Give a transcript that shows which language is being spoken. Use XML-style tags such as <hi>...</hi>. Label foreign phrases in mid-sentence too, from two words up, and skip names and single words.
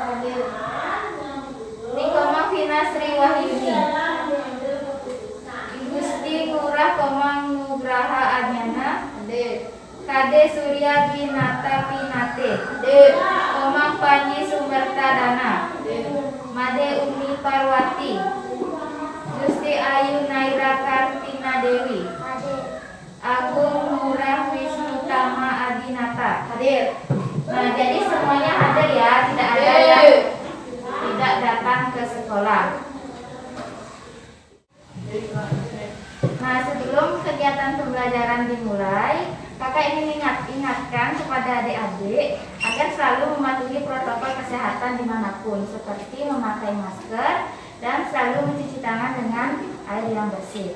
<id>Nikoma Vina Sri Wahyuni, I Gusti Murah Komang Nugraha Adnyana, Kade Surya Binata Pinate, Komang Panji Sumerta Dana, Made Umi Parwati, Gusti Ayu Naira Kartina Dewi, Agung Murah Wisnu Tama Adinata. Hadir. Nah, jadi semuanya hadir ya, tidak ada yang tidak datang ke sekolah. Nah, sebelum kegiatan pembelajaran dimulai, kakak ingin ingatkan kepada adik-adik agar selalu mematuhi protokol kesehatan dimanapun, seperti memakai masker dan selalu mencuci tangan dengan air yang bersih.</id>